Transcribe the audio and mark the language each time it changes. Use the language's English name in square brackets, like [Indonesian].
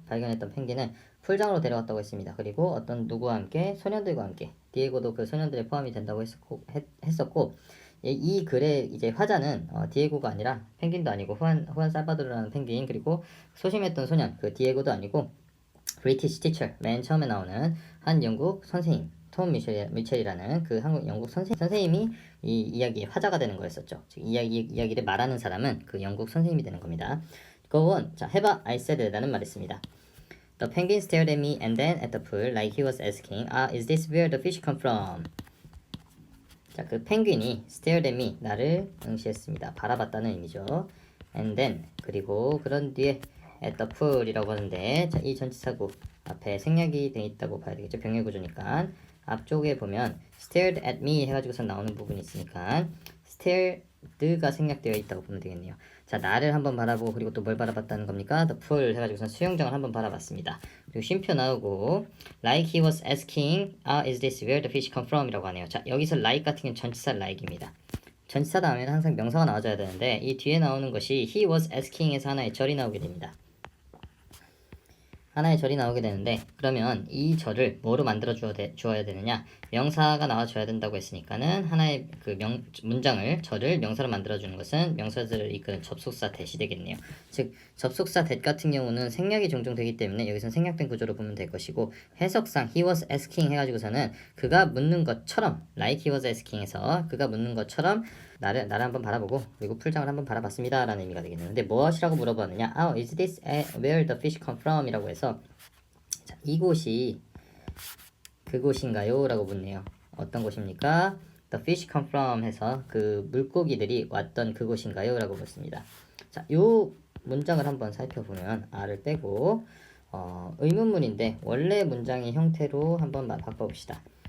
[Korean] 발견했던 펭귄을 풀장으로 데려갔다고 했습니다. 그리고 어떤 누구와 함께 소년들과 함께 디에고도 그 소년들에 포함이 된다고 했었고 이 글의 이제 화자는 디에고가 아니라 펭귄도 아니고 후안 살바도르라는 펭귄, 그리고 소심했던 소년 그 디에고도 아니고 브리티시 티처, 맨 처음에 나오는 한 영국 선생님 톰 미첼이라는 그 영국 선생님이 이 이야기의 화자가 되는 거였었죠. 즉 이야기를 말하는 사람은 그 영국 선생님이 되는 겁니다. 그건 자, 해봐. [English] I said [Korean] 라는 말을 씁니다. [English] The penguin stared at me and then at the pool like he was asking, is this where the fish come from? [Korean] 자, 그 펭귄이 [English] stared at me, [Korean] 나를 응시했습니다. 바라봤다는 의미죠. [English] And then, [Korean] 그리고 그런 뒤에 [English] at the pool [Korean] 이라고 하는데, 자, 이 전치사구 앞에 생략이 되어 있다고 봐야 되겠죠. 병렬 구조니까. 앞쪽에 보면 [English] stared at me [Korean] 해가지고서 나오는 부분이 있으니까 stared가 생략되어 있다고 보면 되겠네요. 자, 나를 한번 바라보고, 그리고 또 뭘 바라봤다는 겁니까? [English] The pool [Korean] 해가지고서 수영장을 한번 바라봤습니다. 그리고 쉼표 나오고 [English] like he was asking, is this where the fish come from? [Korean] 이라고 하네요. 자, 여기서 like 같은 경우는 전치사 like입니다. 전치사 다음에는 항상 명사가 나와줘야 되는데 이 뒤에 나오는 것이 [English] he was asking [Korean] 에서 하나의 절이 나오게 됩니다. 하나의 절이 나오게 되는데, 그러면 이 절을 뭐로 만들어 주어야 되느냐? 명사가 나와줘야 된다고 했으니까는 하나의 그 문장을, 절을 명사로 만들어 주는 것은 명사들을 이끄는 접속사 대시 되겠네요. 즉 접속사 that 같은 경우는 생략이 종종 되기 때문에 여기서는 생략된 구조로 보면 될 것이고, 해석상 [English] he was asking [Korean] 해가지고서는 그가 묻는 것처럼, [English] like he was asking [Korean] 에서 그가 묻는 것처럼 나를 한번 바라보고 그리고 풀장을 한번 바라봤습니다 라는 의미가 되겠네요. 근데 무엇이라고 물어봤느냐? [English] is this where the fish come from? [Korean] 이라고 해서, 자, 이곳이 그곳인가요? 라고 묻네요. 어떤 곳입니까? [English] The fish come from [Korean] 해서 그 물고기들이 왔던 그곳인가요? 라고 묻습니다. 자, 요 문장을 한번 살펴보면 r을 빼고 의문문인데 원래 문장의 형태로 한번 바꿔봅시다.